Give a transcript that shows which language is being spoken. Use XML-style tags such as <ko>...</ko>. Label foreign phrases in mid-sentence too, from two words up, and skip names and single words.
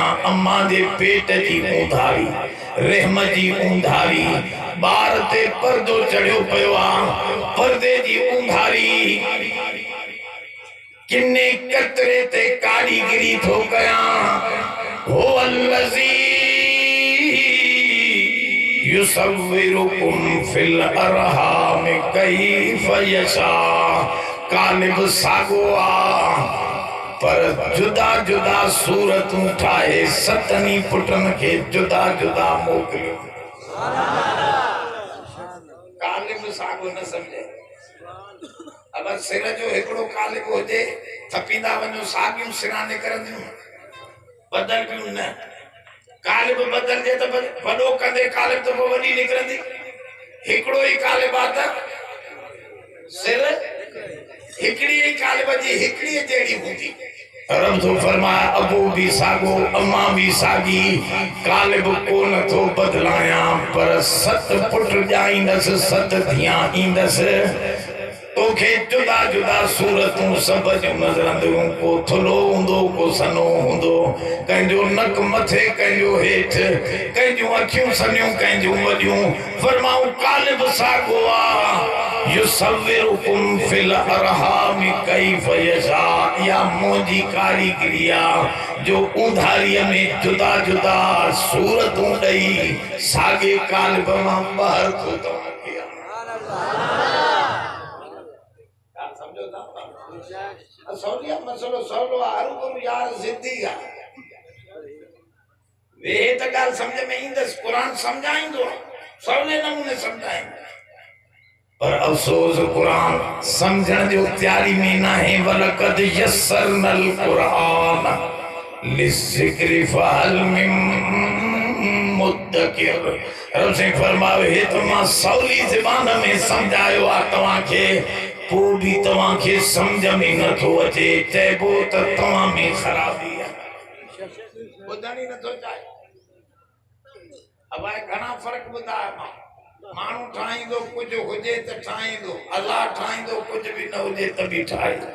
<sd>अम्मा जे पेट जी ऊंधारी, रहम जी ऊंधारी, ॿार ते पर्दो चढ़ियो पियो आहे, पर्दे जी ऊंधारी, किन्ने कतरे ते कारीगिरी थो कयां।</sd> <ar>هو الذي يصوركم في الأرحام كيف يشاء.</ar> <sd>कालिब सागो आ, पर जुदा जुदा सूरतूं ठाहे सतनी पुटन के जुदा जुदा मोकिलियो। कालिब सागो न समझे। अगर सिर जो हिकिड़ो कालिब हुजे, थपींदा वञो सागियूं सिरां निकिरंदियूं, बदल न। कालिब बदलजे त वॾो कंदे कालिब त पोइ वॾी निकिरंदी। हिकिड़ो ई कालिब आहे त सिर हिकिड़ी ई कालिब जी हिकिड़ी जहिड़ी हूंदी। रब तो फरमाया अबू भी सागो, अम्मा भी सागी, कालिब को न थो बदलाया, पर सत पुट ॼाईंदसि, सत धियां ईंदसि। तोखे जुदा जुदा सूरतूं सभ जूं नज़रंदियूं, को थुलो हूंदो, को सनो हूंदो, कंहिंजो नक मथे, कंहिंजो हेठि, कंहिंजूं अखियूं सनियूं, कंहिंजूं वॾियूं। फरमाऊं कालिब सागो आहे,</sd> <ar>يصوركم في الأرحام كيف يشاء.</ar> <sd>या मुंहिंजी कारीगिरी आहे जो ऊंधारीअ में जुदा जुदा सूरतूं ॾेई साॻे कालिब मां ॿाहिरि थो तव्हांखे। सौलिया मसलो सौलो आहे, यार ज़िद्दी आहे। वे त ॻाल्हि सम्झ में ईंदसि, क़ुरान सम्झाईंदो, सवले नमूने सम्झाईंदो, पर अफ़सोस क़ुरान सम्झण जो तयारी में न आहे।</sd> <ar>ولقد يسرنا القرآن للذكر فهل من مدكر.</ar> <sd>रब से फरमायो हे त मां सवली ज़बान में सम्झायो आहे तव्हांखे, पोइ बि तव्हांखे सम्झ में नथो अचे। चइबो त तव्हां में ख़राबी आहे, ॿुधण ई नथो चाहे। अब घणा फ़र्क़ ॿुधाया मां। माण्हू ठाहींदो कुझु हुजे त ठाहींदो, अल्लाह ठाहींदो कुझु बि न हुजे त बि ठाहे।</sd>